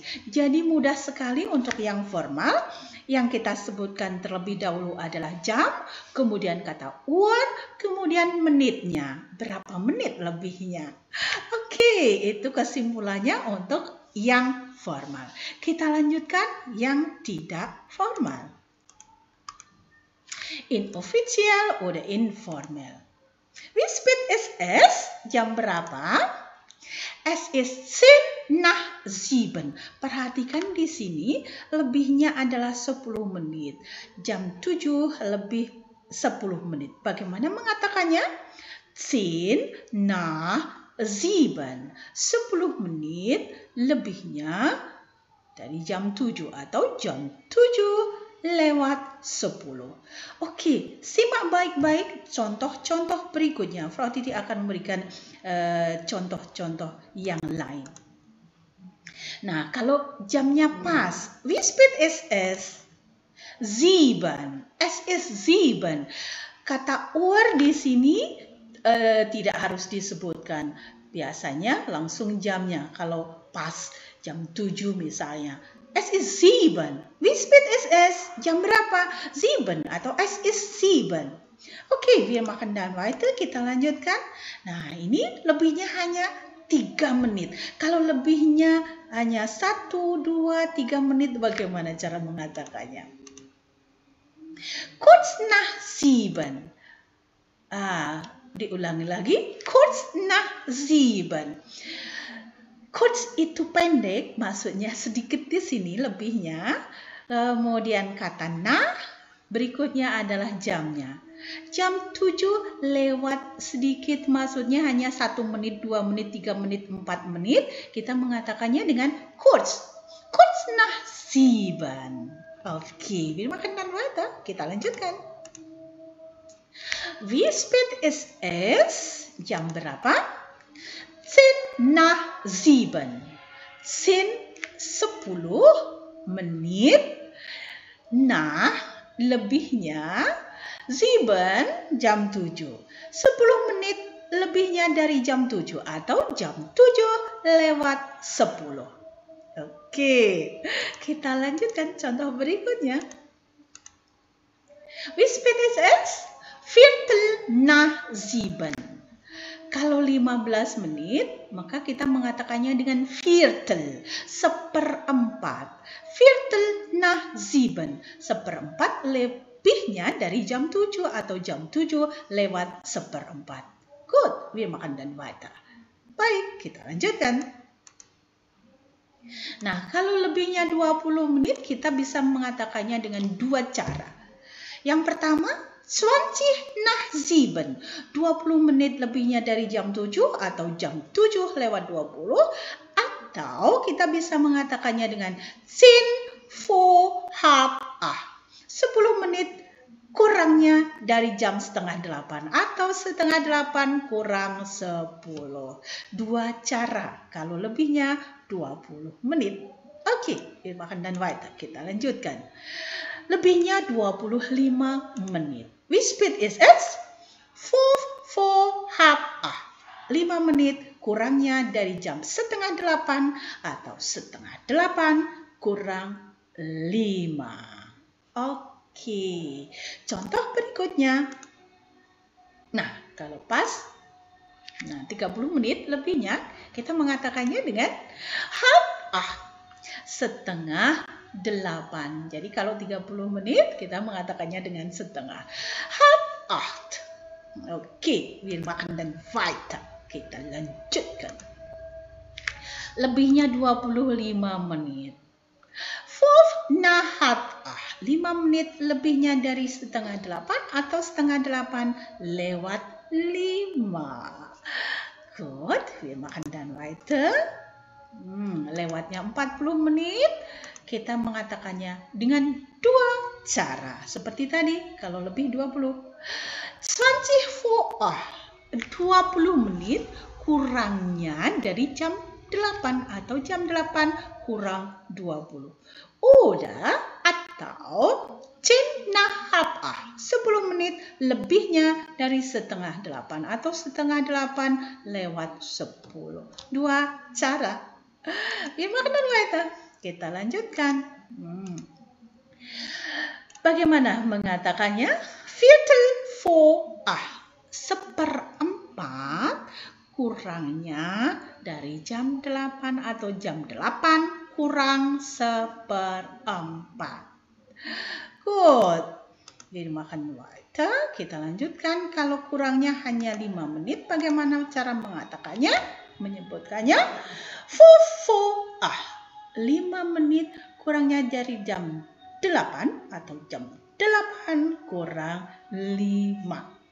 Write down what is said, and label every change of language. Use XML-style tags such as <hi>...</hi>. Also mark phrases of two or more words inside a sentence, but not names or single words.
<id>Jadi mudah sekali untuk yang formal. Yang kita sebutkan terlebih dahulu adalah jam, kemudian kata Uhr, kemudian menitnya. Berapa menit lebihnya? Oke, itu kesimpulannya untuk yang formal. Kita lanjutkan yang tidak formal.</id> <de>Inoffiziell oder informell. Wie spät ist es?</de> <id>Jam berapa?</id> <de>Es ist 7:10.</de> <id>Perhatikan di sini lebihnya adalah 10 menit. Jam 7 lebih 10 menit. Bagaimana mengatakannya? 10:07. 10 menit lebihnya dari jam 7 atau jam 7:10. Oke, simak baik-baik contoh-contoh berikutnya. Frau Titi akan memberikan contoh-contoh yang lain. Nah, kalau jamnya pas,</id> <de>wie spät ist es?</de> <id>7.</id> <de>Es ist 7.</de> <id>Kata Uhr di sini tidak harus disebutkan. Biasanya langsung jamnya. Kalau pas jam 7 misalnya.</id> <de>Es ist 7. Wie spät ist es?</de> <id>Jam berapa? 7 atau</id> <de>es ist 7. Oke, wir machen dann weiter.</de> <id>Kita lanjutkan. Nah, ini lebihnya hanya 3 menit. Kalau lebihnya hanya 1, 2, 3 menit, bagaimana cara mengatakannya?</id> <de>Kurz nach 7.</de> <id>Diulangi lagi.</id> <de>Kurz nach 7.</de> <id>Kurz itu pendek, maksudnya sedikit di sini lebihnya. Kemudian kata nah, berikutnya adalah jamnya. Jam 7 lewat sedikit, maksudnya hanya 1 menit, 2 menit, 3 menit, 4 menit. Kita mengatakannya dengan kurz.</id> <de>Kurz nach 7. Oke, wir machen dann weiter.</de> <id>Kita lanjutkan.</id> <de>Wie spät ist es?</de> <id>Jam berapa?</id> <de>10 nach 7.</de> <id>10 menit. Nah, lebihnya 7 jam 7. 10 menit lebihnya dari jam 7 atau jam 7:10. Oke, kita lanjutkan contoh berikutnya.</id> <de>Wie spät ist es? 7 nach 7.</de> <id>Kalau 15 menit, maka kita mengatakannya dengan viertel, 1/4.</id> <de>Viertel nach 7,</de> <id>1/4 lebihnya dari jam 7 atau jam 7:1/4.</id> <de>Gut, wir machen dann weiter.</de> <id>Baik, kita lanjutkan. Nah, kalau lebihnya 20 menit, kita bisa mengatakannya dengan 2 cara. Yang pertama,</id> <de>20 nach 7.</de> <id>20 menit lebihnya dari jam 7 atau jam 7:20. Atau kita bisa mengatakannya dengan</id> <de>10 vor halb 8.</de> <id>10 menit kurangnya dari jam 7:30 atau 7:30 kurang 10. 2 cara. Kalau lebihnya 20 menit.</id> <de>Oke, wir machen dann weiter.</de> <id>Kita lanjutkan. Lebihnya 25 menit.</id> <de>Wie spät ist es? 5 vor halb 8.</de> <id>5 menit kurangnya dari jam 7:30 atau 7:30 kurang 5. Oke, contoh berikutnya. Nah, kalau pas 30 menit lebihnya, kita mengatakannya dengan</id> <de>halb 8.</de> <id>7:30. Jadi kalau 30 menit, kita mengatakannya dengan setengah.</id> <de>Halb 8. Oke, wir machen dann weiter.</de> <id>Kita lanjutkan. Lebihnya 25 menit.</id> <de>5 nach halb 8.</de> <id>5 menit lebihnya dari 7:30 atau 7:30:05.</id> <de>Gut, wir machen dann weiter.</de> <id>Lewatnya 40 menit, kita mengatakannya dengan 2 cara. Seperti tadi, kalau lebih 20.</id> <de>20 vor</de> <id>20 menit kurangnya dari jam 8 atau jam 8 kurang 20.</id> <de>Atau 10 nach halb 8.</de> <id>10 menit lebihnya dari 7:30 atau 7:30:10. 2 cara.</id> <de>Wir machen dann weiter.</de> <id>Kita lanjutkan. Bagaimana mengatakannya?</id> <de>Viertel vor 8.</de> <id>1/4 kurangnya dari jam 8 atau jam 8 kurang 1/4.</id> <de>Good. Wir machen weiter.</de> <id>Kita lanjutkan. Kalau kurangnya hanya 5 menit, bagaimana cara mengatakannya? Menyebutkannya</id> <de>5 vor 8.</de> <id>5 menit kurangnya dari jam 8 atau jam 8 kurang 5.</id>